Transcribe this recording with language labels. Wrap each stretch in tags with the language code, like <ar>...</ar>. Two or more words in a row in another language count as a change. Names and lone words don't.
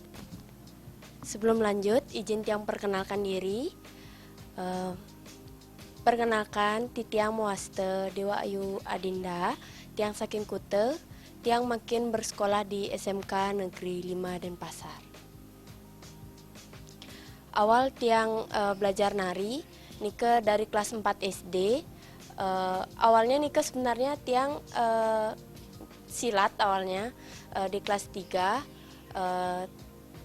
<id>Sebelum lanjut, izin tiang perkenalkan diri. Perkenalkan,</id> <ban>Titiang Muaste Dewa Ayu Adinda, tiang saking Kute, tiang makin</ban> <id>bersekolah di SMK Negeri 5 Denpasar.</id> <ban>Awal tiang belajar nari, Nike dari kelas 4 SD. Awalnya Nike sebenarnya tiang silat awalnya di kelas 3.</ban>